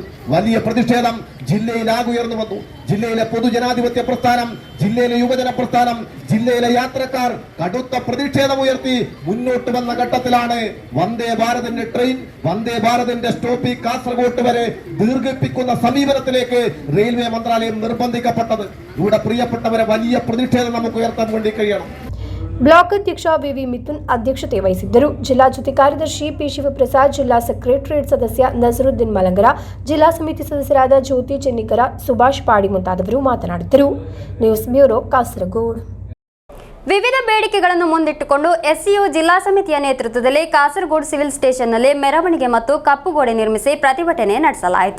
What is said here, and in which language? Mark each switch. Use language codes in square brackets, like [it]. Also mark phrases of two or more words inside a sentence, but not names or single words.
[ml] വലിയ പ്രതിഷേധം ജില്ലയിലാകെ ഉയർന്നു വന്നു. ജില്ലയിലെ പൊതുജനാധിപത്യ പ്രസ്ഥാനം, ജില്ലയിലെ യുവജന പ്രസ്ഥാനം, ജില്ലയിലെ യാത്രക്കാർ കടുത്ത പ്രതിഷേധമുയർത്തി മുന്നോട്ട് വന്ന ഘട്ടത്തിലാണ് വന്ദേ ഭാരതിന്റെ ട്രെയിൻ, വന്ദേ ഭാരതിന്റെ സ്റ്റോപ്പ് കാസർഗോഡ് വരെ ദീർഘിപ്പിക്കുന്ന സമീപനത്തിലേക്ക് റെയിൽവേ മന്ത്രാലയം നിർബന്ധിക്കപ്പെട്ടത്. ഇവിടെ പ്രിയപ്പെട്ടവരെ വലിയ പ്രതിഷേധം നമുക്ക് ഉയർത്താൻ വേണ്ടി കഴിയണം. [kn] ಬ್ಲಾಕ್ ಅಧ್ಯಕ್ಷ ವಿವಿ ಮಿಥುನ್ ಅಧ್ಯಕ್ಷತೆ ವಹಿಸಿದ್ದರು. ಜಿಲ್ಲಾ ಜೊತೆ ಕಾರ್ಯದರ್ಶಿ ಪಿ ಶಿವಪ್ರಸಾದ್, ಜಿಲ್ಲಾ ಸೆಕ್ರೆಟರಿಯೇಟ್ ಸದಸ್ಯ ನಜರುದ್ದೀನ್ ಮಲಂಗರ, ಜಿಲ್ಲಾ ಸಮಿತಿ ಸದಸ್ಯರಾದ ಜ್ಯೋತಿ ಚೆನ್ನಿಕರ, ಸುಭಾಷ್ ಪಾಡಿ ಮುಂತಾದವರು ಮಾತನಾಡಿದರು. [en] News Bureau Kasaragod. [kn] ವಿವಿಧ ಬೇಡಿಕೆಗಳನ್ನು ಮುಂದಿಟ್ಟುಕೊಂಡು ಎಸ್ಸಿಯು ಜಿಲ್ಲಾ ಸಮಿತಿಯ ನೇತೃತ್ವದಲ್ಲಿ ಕಾಸರಗೋಡು [en] civil station [kn] ಮೆರವಣಿಗೆ ಮತ್ತು ಕಪ್ಪುಗೋಡೆ ನಿರ್ಮಿಸಿ ಪ್ರತಿಭಟನೆ ನಡೆಸಲಾಯಿತು.